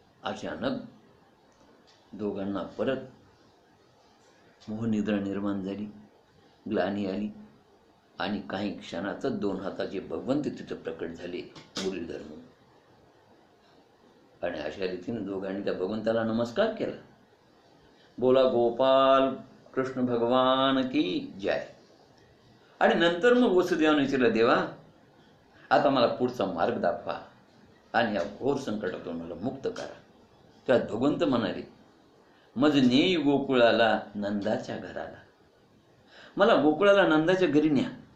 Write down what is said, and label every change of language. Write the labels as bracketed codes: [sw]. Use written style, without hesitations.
[mr] अचानक दोघांना परत मोहनिद्रा निर्माण झाली, ग्लानी आली आणि काही क्षणातच 2 हाताचे भगवंत तिथं प्रकट झाले मुरलीधर म्हणून. आणि अशा रीतीने दोघांनी त्या भगवंताला नमस्कार केला. [hi] बोला गोपाल कृष्ण भगवान की जय. [mr] आणि नंतर मग वसुदेवाने विचारलं, देवा आता मला पुढचा मार्ग दाखवा आणि या घोर संकटातून मला मुक्त करा. त्यात भगवंत म्हणाले, मज नेई गोकुळाला नंदाच्या घराला. मला गोकुळाला नंदाच्या घरी न्या.